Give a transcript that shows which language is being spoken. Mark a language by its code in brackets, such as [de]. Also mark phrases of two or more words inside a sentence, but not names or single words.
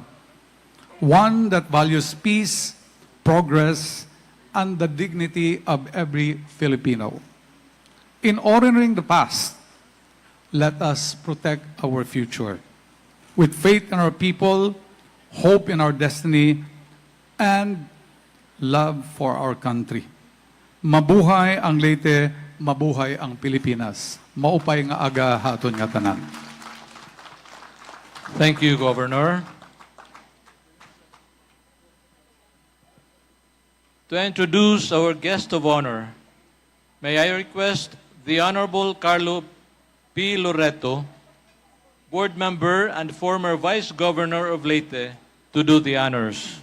[en] One that values peace, progress, and the dignity of every Filipino. In honoring the past, let us protect our future. With faith in our people, hope in our destiny, and love for our country. [tl] Mabuhay ang Leyte, mabuhay ang Pilipinas. [war] Maupay nga aga haton nga tanan. [en] Thank you, Governor. To introduce our guest of honor, may I request the Honorable Carlo P. Loreto, Board Member and former Vice Governor of Leyte, to do the honors.